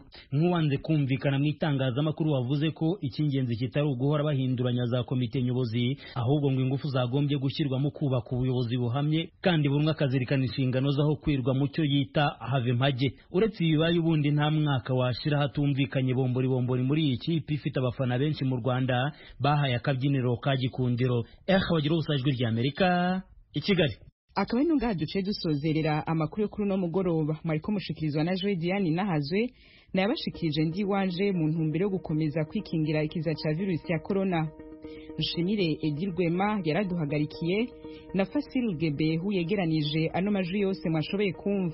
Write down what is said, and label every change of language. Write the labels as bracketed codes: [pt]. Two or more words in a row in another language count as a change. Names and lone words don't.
[rw] Nk'uwanze kumvikana mu itangazamakuru wavuze ko icy'ingenzi kitari uguhora bahinduranya za komite nyobozi, ahubwo ngo ingufu zagombye gushyirwa mu kubaka ubuyobozi buhamye kandi buri umwe akazirikana inshingano zaho kwirwa mu cyo yita have mpage. Uretse ibibaye ubundi nta mwaka washira hatumvikanye bombori muri iyi kipe ifite abafana benshi mu Rwanda bahaye akabyiniro ka gikundiro. Ijwi rya Amerika i Kigali. [rn] Akaba ari ngaha duce dusozerera amakuru yo kuri uno mugoroba mwariko mushikirizwa na Joy Diane Nahazwe nayabashikirije ndi wanje mu ntumbero yo gukomeza kwikingira ikiza ca virusi ya corona. Nshimire Edirwema yaraduhagarikiye na Fasil Gebehu yegeranije ano majwi yose mwashoboye kumva.